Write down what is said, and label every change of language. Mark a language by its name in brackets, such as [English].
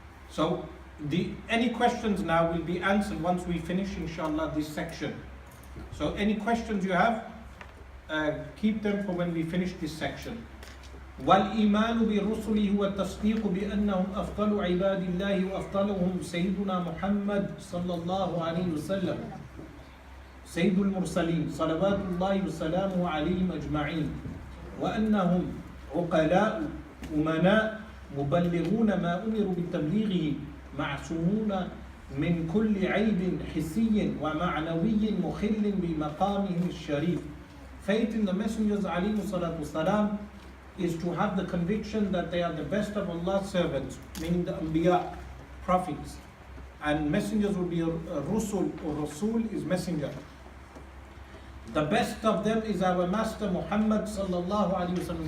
[English] So any questions now will be answered once we finish inshallah this section. So any questions you have, keep them for when we finish this section. [Arabic] وَالْإِيمَانُ بِرُسُلِهِ وَالتَّصْدِيقُ بِأَنَّهُمْ أَفْضَلُ عِبَادِ اللَّهِ وَأَفْضَلُهُمْ سَيِّدُنَا مُحَمَّدٌ صلى الله عليه وسلم سيد المرسلين صلوات الله وسلامه عليهم أجمعين وأنهم عقلاء أمناء مبلغون ما أمروا بتبليغه معصومون من كل عيب حسي ومعنوي مخل بمقامهم الشريف. [English] Faith in the messengers عليهم الصلاة والسلام is to have the conviction that they are the best of Allah's servants, meaning the Anbiya, prophets, and messengers will be a Rusul, or Rasul is messenger. The best of them is our Master Muhammad sallallahu alaihi wasallam.